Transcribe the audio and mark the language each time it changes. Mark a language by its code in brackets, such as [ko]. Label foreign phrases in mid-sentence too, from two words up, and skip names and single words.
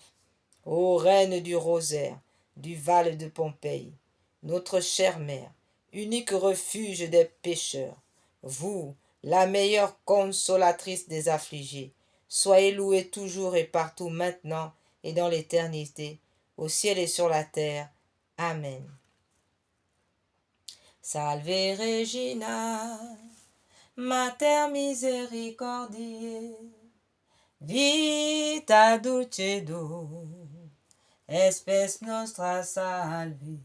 [fr] Ô reine du rosaire, du val de Pompéi, notre chère mère, unique refuge des pécheurs, vous, la meilleure consolatrice des affligés, soyez louée toujours et partout maintenant et dans l'éternité, au ciel et sur la terre. Amen. [la] Salve Regina, Mater misericordiae, vita dulcedo, espes nostra salvi.